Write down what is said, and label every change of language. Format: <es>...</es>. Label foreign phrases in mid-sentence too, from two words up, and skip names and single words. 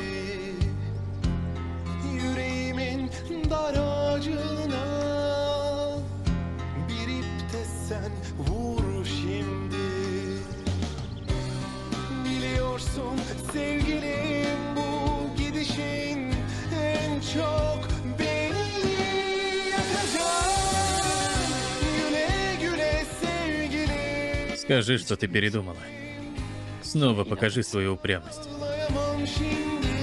<tr>Yüreğimin daracığına bir ip de sen vur şimdi. Biliyorsun sevgilim, bu gidişin en çok beni yakacak. Güle güle sevgilim.</tr> <ru>Скажи, что ты передумала. Снова покажи свою упрямость.</ru> <tr>Ağlayamam şimdi.</tr>